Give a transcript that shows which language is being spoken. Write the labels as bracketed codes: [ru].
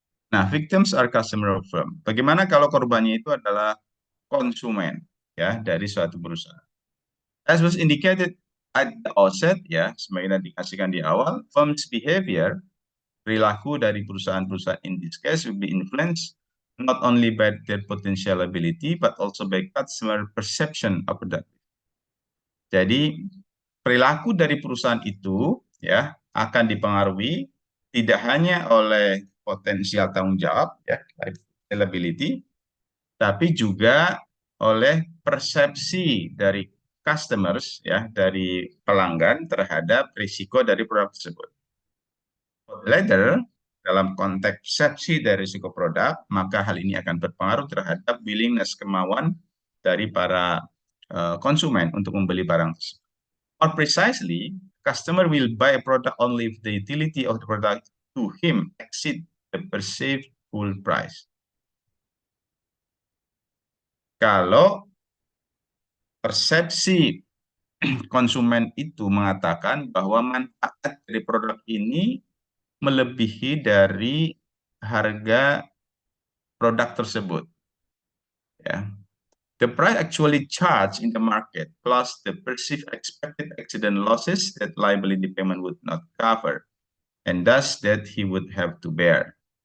[en] Nah, victims are customer of firm. [id] Bagaimana kalau korbannya itu adalah konsumen ya dari suatu perusahaan? [en] As was indicated at the outset ya, [id] sebagaimana dikasihkan di awal, [en] firm's behavior, [id] perilaku dari perusahaan-perusahaan [en] in this case will be influenced not only by their potential ability but also by customer perception of that. [id] Jadi perilaku dari perusahaan itu ya akan dipengaruhi tidak hanya oleh potensial tanggung jawab ya, liability, tapi juga oleh persepsi dari customers ya, dari pelanggan terhadap risiko dari produk tersebut. [en] Later, [id] dalam konteks persepsi dari risiko produk, maka hal ini akan berpengaruh terhadap willingness, kemauan dari para konsumen untuk membeli barang tersebut. [en] Or precisely, customer will buy a product only if the utility of the product to him exceed the perceived full price. [id] Kalau persepsi konsumen itu mengatakan bahwa manfaat dari produk ini melebihi dari harga produk tersebut, ya. [en] The price actually charged in the market plus the perceived expected accident losses that liability payment would not cover, and thus that he would have to bear.